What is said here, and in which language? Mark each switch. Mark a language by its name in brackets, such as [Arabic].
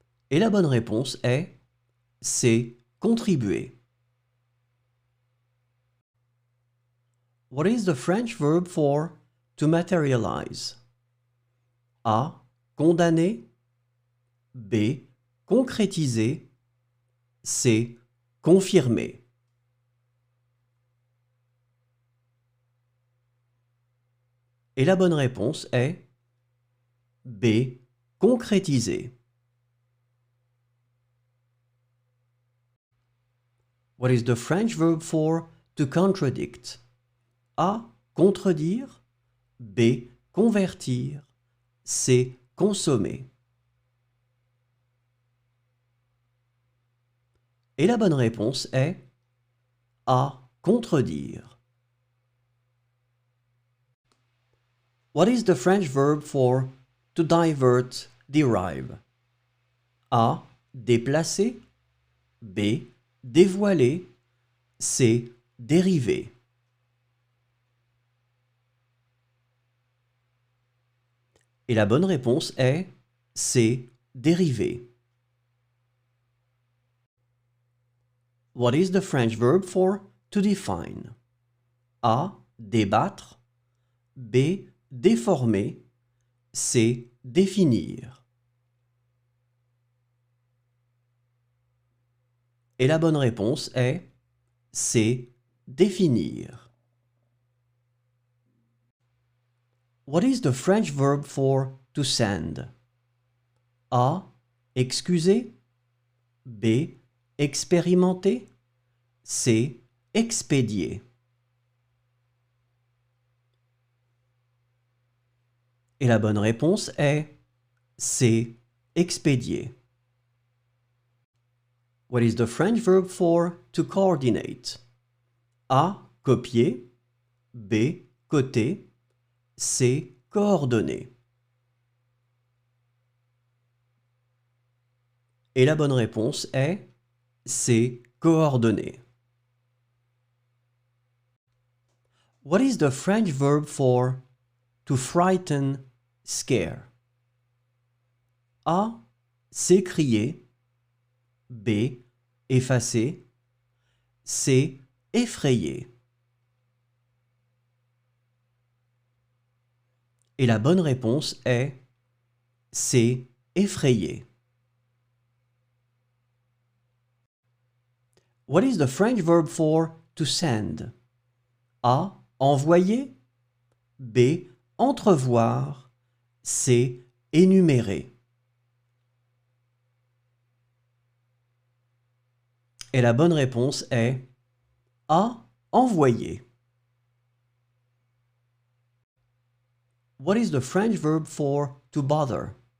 [French] Et la bonne réponse est C. Contribuer. [English] What is the French verb for to materialize? [French] A. Condamner. B. Concrétiser. C. Confirmer. Et la bonne réponse est B. Concrétiser. [English] What is the French verb for to contradict? [French] A. Contredire. B. Convertir. C. Consommer. Et la bonne réponse est A. Contredire. [English] What is the French verb for to divert, derive? [French] A. Déplacer. B. Dévoiler. C. Dériver. Et la bonne réponse est C. Dériver. [English] What is the French verb for to define? [French] A. Débattre. B. Déformer. C. Définir. Et la bonne réponse est C. Définir. [English] What is the French verb for to send? [French] A. Excuser. B. Expérimenter. C. Expédier. Et la bonne réponse est C. Expédier. [English] What is the French verb for to coordinate? [French] A. Copier. B. Coter. C. Coordonner. Et la bonne réponse est C. Coordonner. [English] What is the French verb for to frighten, scare? [French] A. S'écrier. B. Effacer. C. Effrayer. Et la bonne réponse est C. Effrayer. [English] What is the French verb for to send? [French] A. Envoyer. B. Entrevoir. C. Énumérer. Et la bonne réponse est A. Envoyer. [English] What is the French verb for to bother?